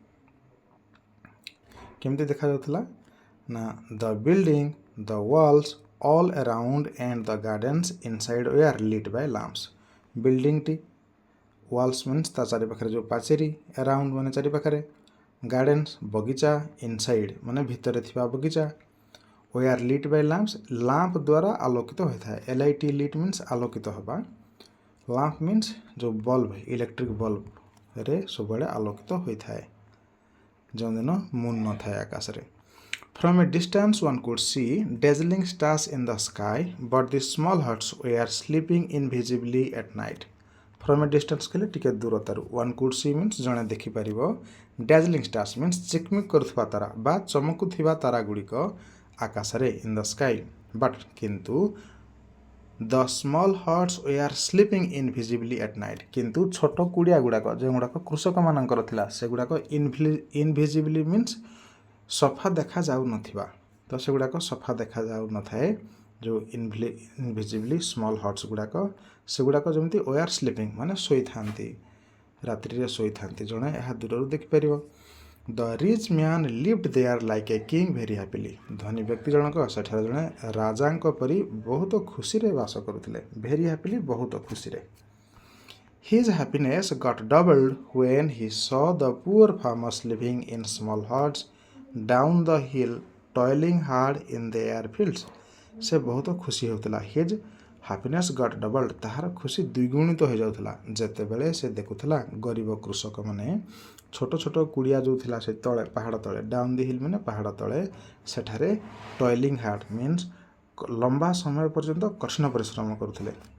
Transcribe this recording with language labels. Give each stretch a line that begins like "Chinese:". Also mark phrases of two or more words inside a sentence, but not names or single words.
Odia: କେମିତି ଦେଖାଯାଉଥିଲା ନା
English: the building the walls all around and the gardens inside were lit by lamps building walls means
Odia: ତା ଚାରିପାଖରେ ଯେଉଁ ପାଚେରୀ
English: ଆରାଉଣ୍ଡ
Odia: ମାନେ ଚାରିପାଖରେ
English: ଗାର୍ଡେନ୍ସ ବଗିଚା ଇନସାଇଡ୍
Odia: ମାନେ ଭିତରେ ଥିବା ବଗିଚା
English: were lit by lamps
Odia: ଲାମ୍ପ ଦ୍ୱାରା ଆଲୋକିତ ହୋଇଥାଏ। LIT
English: lit means
Odia: ଆଲୋକିତ ହେବା
English: lamp means
Odia: ଯେଉଁ ବଲ୍ବ ଇଲେକ୍ଟ୍ରିକ୍ ବଲ୍ବରେ ସବୁଆଡ଼େ ଆଲୋକିତ ହୋଇଥାଏ ଯେଉଁଦିନ ମୁନ୍ ନଥାଏ ଆକାଶରେ।
English: From a distance one could see dazzling stars in the sky but the small huts were sleeping invisibly at night. From a distance
Odia: କହିଲେ ଟିକେ ଦୂରତାରୁ
English: one could see means
Odia: ଜଣେ ଦେଖିପାରିବ
English: dazzling stars means
Odia: ଚିକମିକ କରୁଥିବା ତାରା ବା ଚମକୁଥିବା ତାରା ଗୁଡ଼ିକ ଆକାଶରେ
English: in the sky but
Odia: କିନ୍ତୁ
English: the small huts were sleeping invisibly at night
Odia: କିନ୍ତୁ ଛୋଟ କୁଡ଼ିଆ ଗୁଡ଼ାକ ଯେଉଁଗୁଡ଼ାକ କୃଷକମାନଙ୍କର ଥିଲା ସେଗୁଡ଼ାକ
English: invisibly means
Odia: ସଫା ଦେଖାଯାଉନଥିବା ତ ସେଗୁଡ଼ାକ ସଫା ଦେଖାଯାଉନଥାଏ ଯେଉଁ
English: invisibly small huts
Odia: ଗୁଡ଼ାକ ସେଗୁଡ଼ାକ ଯେମିତି
English: were sleeping
Odia: ମାନେ ଶୋଇଥାନ୍ତି ରାତ୍ରିରେ ଶୋଇଥାନ୍ତି ଜଣେ ଏହା ଦୂରରୁ ଦେଖିପାରିବ।
English: the rich man lived there like a king very happily
Odia: ଧନୀ ବ୍ୟକ୍ତି ଜଣକ ସେଠାରେ ଜଣେ ରାଜାଙ୍କ ପରି ବହୁତ ଖୁସିରେ ବାସ କରୁଥିଲେ
English: very happily
Odia: ବହୁତ ଖୁସିରେ।
English: His happiness got doubled when he saw the poor farmers living in small huts down the hill toiling hard in their fields
Odia: ସେ ବହୁତ ଖୁସି ହେଉଥିଲା।
English: his happiness got doubled
Odia: ତାହାର ଖୁସି ଦ୍ୱିଗୁଣିତ ହୋଇଯାଉଥିଲା ଯେତେବେଳେ ସେ ଦେଖୁଥିଲା ଗରିବ କୃଷକମାନେ ଛୋଟ ଛୋଟ କୁଡ଼ିଆ ଯେଉଁ ଥିଲା ସେ ତଳେ ପାହାଡ଼ ତଳେ
English: down the hill
Odia: ମାନେ ପାହାଡ଼ ତଳେ ସେଠାରେ
English: toiling hard means
Odia: ଲମ୍ବା ସମୟ ପର୍ଯ୍ୟନ୍ତ କଠିନ ପରିଶ୍ରମ କରୁଥିଲେ।